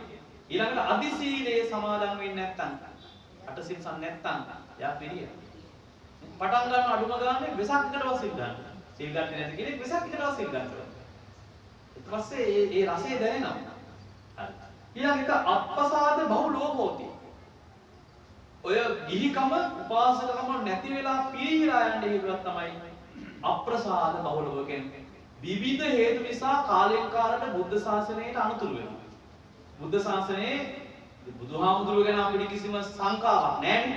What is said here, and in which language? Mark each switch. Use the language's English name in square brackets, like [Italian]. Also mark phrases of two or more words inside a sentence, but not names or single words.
[Sinhala] ඊළඟට අදි සීලේ සමාදන් වෙන්නේ නැත්නම් අටසිල් සම් නැත්නම් එයා පිළිහෙනවා. පටන් ගන්න අඩුම ගානේ වෙසක්කටවත් සිල් ගන්න. සිල් ගන්න නැති කෙනෙක් වෙසක්කටවත් සිල් ගන්නවා. ඊට පස්සේ ඒ රසය දැනෙනවා. හරි. [Pali] ඊළඟ එක අප්පසාද බහුලෝ හෝති. [Sinhala] ඔය ගිහිකම උපාසකකම නැති වෙලා පිළිහිලා යන්න හේතුවක් තමයි අප්‍රසාද බහුලව කියන්නේ. විවිධ හේතු නිසා කාලෙන් කාලට බුද්ධ ශාසනයට අනුතුරු වෙනවා. බුද්ධ ශාසනයේ බුදුහාමුදුරුවෝ ගැන අපිට කිසිම සංකාවක් නැහැ.